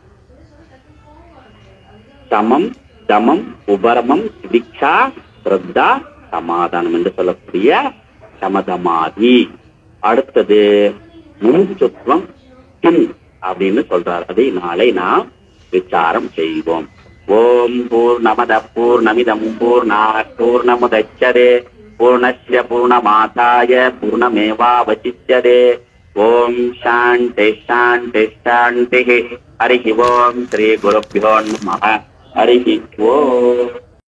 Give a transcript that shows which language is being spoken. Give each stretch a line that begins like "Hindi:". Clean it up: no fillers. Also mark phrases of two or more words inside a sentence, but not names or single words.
Tamil: சமம், தமம், உபரமம், திதிக்ஷா, ஸ்ரத்தா, சமாதானம் என்று சொல்லக்கூடிய சமதமாதி. அடுத்தது
Sanskrit: मुमुक्षुत्वं किम्
Tamil: அப்படின்னு சொல்றார். அதை நாளை நாம் விசாரம் செய்வோம்.
Sanskrit: ओम् पूर्णमदः पूर्णमिदम् पूर्णात् पूर्णमुदच्यते पूर्णस्य पूर्णमादाय पूर्णमेवावशिष्यते. ओम् शान्ति शान्ति शान्ति. हरि ओम्। श्री गुरुभ्यो नमः. हरि ओम्.